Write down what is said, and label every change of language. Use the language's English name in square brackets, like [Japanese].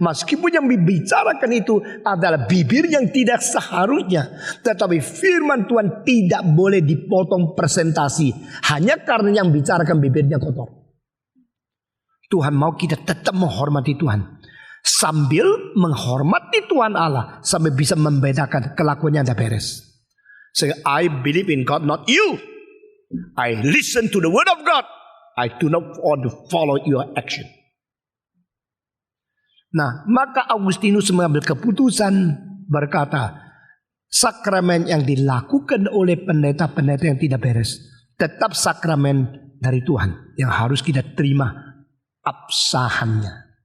[Indonesian] Meskipun yang dibicarakan itu adalah bibir yang tidak seharusnya, tetapi firman Tuhan tidak boleh dipotong presentasi hanya karena yang bicarakan bibirnya kotor. Tuhan mau kita tetap menghormati Tuhan, sambil menghormati Tuhan Allah, sampai bisa membedakan kelakuannya ada beres. [English] Say, I believe in God, not you. I listen to the word of God. I do not want to follow your action. [Indonesian] Nah, maka Agustinus mengambil keputusan berkata, sakramen yang dilakukan oleh pendeta-pendeta yang tidak beres tetap sakramen dari Tuhan yang harus kita terima absahannya.